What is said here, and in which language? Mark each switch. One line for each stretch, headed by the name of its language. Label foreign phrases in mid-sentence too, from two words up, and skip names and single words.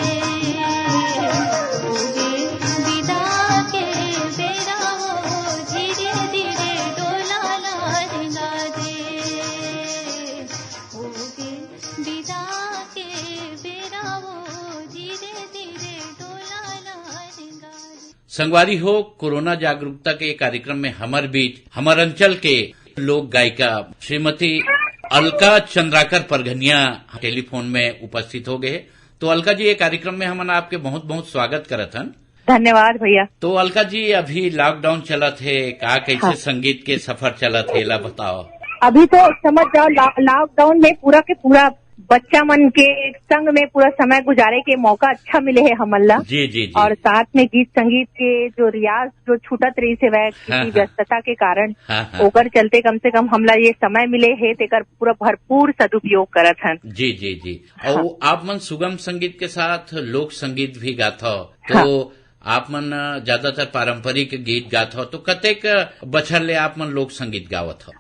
Chhattisgarhi: होगे विदा के बेरा वो धीरे धीरे डोला लारिगा दे। होगे विदा के बेरा वो धीरे धीरे डोला लारिगा दे। संगवारी हो, कोरोना जागरूकता के कार्यक्रम में हमारे बीच हमर अंचल के लोक गायिका श्रीमती अलका चंद्राकर परघनिया टेलीफोन में उपस्थित हो गए। तो अलका जी, ये कार्यक्रम में हमन आपके बहुत बहुत स्वागत करत हन। धन्यवाद भैया। तो अलका जी, अभी लॉकडाउन चलत है, का कैसे हाँ। संगीत के सफर चलत है, ला बताओ। अभी तो समझ जाओ लॉकडाउन में पूरा के पूरा बच्चा मन के संग में पूरा समय गुजारे के मौका अच्छा मिले है हमला। जी जी जी। और साथ में गीत संगीत के जो रियाज जो छूटत रही से वह हाँ, किसी व्यस्तता के कारण हाँ, हाँ। ओकर चलते कम से कम हमला ये समय मिले है तेकर पूरा भरपूर सदुपयोग करत हन। जी जी जी। हाँ। और आप मन सुगम संगीत के साथ लोक संगीत भी गात हो, तो हाँ। आप मन ज्यादातर पारंपरिक गीत गात हो, तो कतेक बछर ले आप मन लोक संगीत गावत हो?